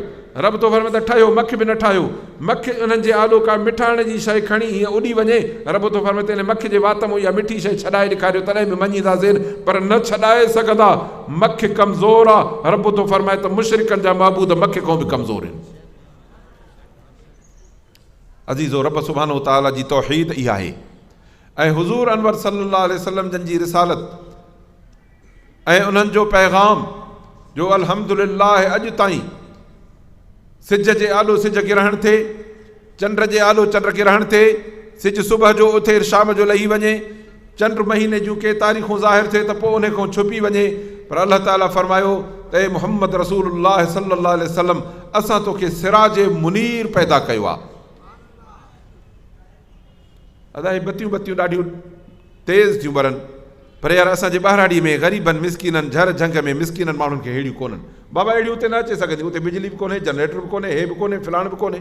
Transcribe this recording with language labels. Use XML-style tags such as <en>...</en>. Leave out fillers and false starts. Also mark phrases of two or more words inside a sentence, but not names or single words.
<sd>रब तो फरमाए त ठाहियो, मख बि न ठाहियो। मख उन्हनि जे आॾो का मिठाइण जी शइ खणी हीअं उॾी वञे, रब तो फरमाए त इन मख जे वात में इहा मिठी शइ छॾाए ॾेखारियो, तॾहिं बि मञीदासीं, पर न छॾाए सघंदा। मख कमज़ोर आहे। रब तो फरमाए त मुशरिकनि जा महबूद मख खां बि कमज़ोर आहिनि। अज़ीज़ो, रब</sd> <ar>سبحانه وتعالى</ar> <sd>जी तौहीद इहा आहे ऐं हुज़ूर अनवर</sd> <ar>صلى الله عليه وسلم</ar> <sd>जन जी रिसालत ऐं उन्हनि जो पैगाम जो अल्हम्दुलिल्लाह अॼु ताईं सिज जे आॾो सिज गिरहण थिए, चंड जे आॾो चंड गिरहण थिए, सिज सुबुह जो उथे शाम जो लही वञे, चंड महीने जूं के तारीख़ूं ज़ाहिर थिए त पोइ उन खां छुपी वञे, पर अलाह ताला फरमायो त ए मुहम्मद रसूलुल्लाह</sd> <ar>صلى الله عليه وسلم,</ar> <sd>असां तोखे</sd> <ar>سراج منير</ar> <sd>पैदा कयो आहे। अदा बतियूं ॾाढियूं तेज़ थियूं ॿरनि, पर यार असांजे ॿाहिराड़ीअ में ग़रीबनि मिसकीननि झर झंग में मिसकीननि माण्हुनि खे अहिड़ियूं कोन्हनि। बाबा अहिड़ियूं उते न अचे सघंदियूं, उते बिजली बि कोन्हे, जनरेटर बि कोन्हे, हे बि कोन्हे, फिलाण बि कोन्हे।</sd>